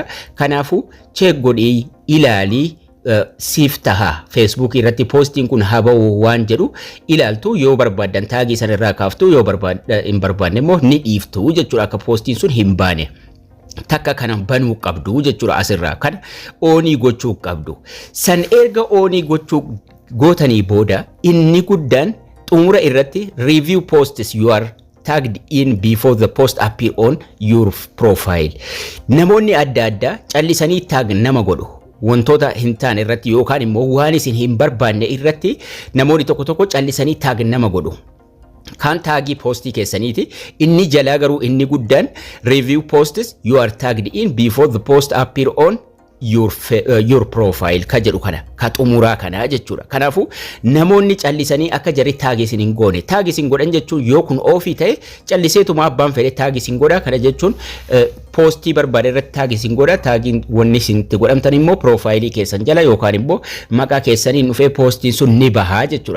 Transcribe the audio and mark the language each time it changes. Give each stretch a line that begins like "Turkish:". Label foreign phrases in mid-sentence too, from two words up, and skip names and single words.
Oromo: Kanaafuu cheek godhii ilaalii siif taha Facebook irratti postiin kun haba'u waan jedhu ilaaltu yoo barbaadan taagii san irraa kaaftu yoo hin barbaanne immoo ni dhiiftu jechuudha. Akka postiin sun hin baane takka kana banuu qabdu jechuudha. Asirraa kana oonii gochuu qabdu. San erga oonii gochuu gootanii booda inni guddaan xumura irratti
English: review posts you are tagged in before the post appear on your profile.
Oromo: Namoonni adda addaa callisanii tag nama godhu wantoota hin taane irratti yookaan immoo waan isin hin barbaanne irratti namoonni tokko tokko callisanii tag nama godhu. Kan taagii postii keessaniiti. Inni jalaa garuu inni guddaan
English: review posts you are tagged in before the post appear on your profile
Oromo: ka jedhu kana ka xumuraa kana jechuudha. Kanaafuu namoonni callisanii akka jarri taagii isin hin goone taagii isin godhan jechuun yoo kun ofii ta'e calliseetuma abbaan fedhe taagii isin godha. Kana jechuun postii barbaade irratti taagii isin godha. Taagiin wanni isin godhamtan immoo profaayilii keessan jala yookaan immoo maqaa keessaniin dhufee postiin sun ni bahaa jechuudha.